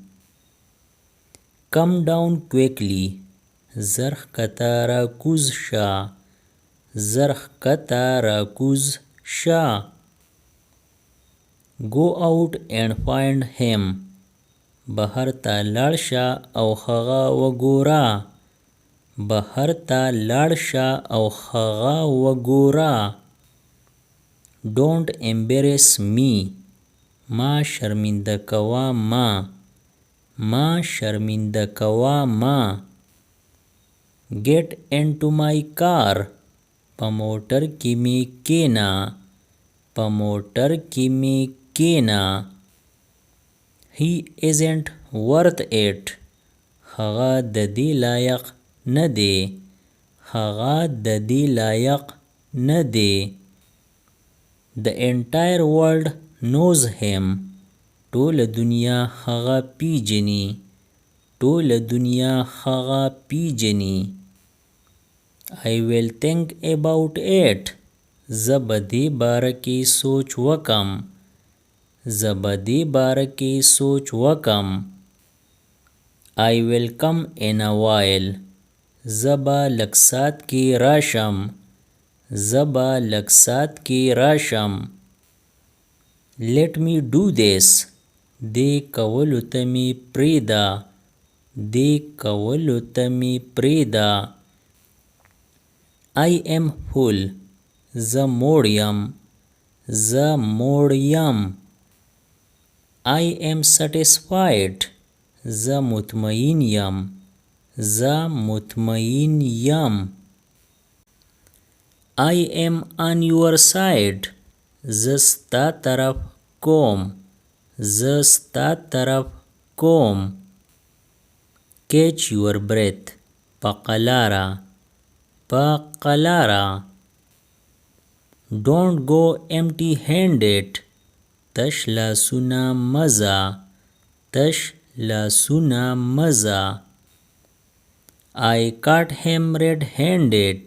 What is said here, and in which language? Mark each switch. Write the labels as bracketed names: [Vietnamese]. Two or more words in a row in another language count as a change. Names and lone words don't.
[English] Come down quickly [Pashto] زر ښکته راکوز شه زر ښکته راکوز شه [English] Go out and find him [Pashto] بهر ته لاړ شه او هغه وګوره بهر ته لاړ شه او هغه وګوره [English] Don't embarrass me [Pashto] ما شرمنده کوه ما شرمنده کوه ما [English] Get into my car [Pashto] په موټر کې می کینا په موټر کې می کینا He [English] isn't worth it [Pashto] هغه د دې لایق نه دی هغه د دې لایق نه دی [English] The entire world knows him [Pashto] ټوله دنیا هغه پیژني ټوله دنیا هغه پیژني [English] I will think about it [Pashto] زه به دې باره کې سوچ وکم زه به دې باره کې سوچ وکم [English] I will come in a while [Pashto] زه به لږ ساعت کې راشم زه به لږ ساعت کې راشم [English] Let me do this [Pashto] دې کولو ته مې پرېږده دې کولو ته مې پرېږده. [English] I am full. [Pashto] زه موړ یم. زه موړ یم. [English] I am satisfied. [Pashto] زه مطمئن یم. زه مطمئن یم. [English] I am on your side. [Pashto] زه ستا طرف کوم. زه ستا طرف کوم. [English] Catch your breath. [Pashto] په قلاره. په قلاره. [English] Don't go empty handed. [Pashto] تش لاسونه مزه. تش لاسونه مزه. [English] I caught him red-handed.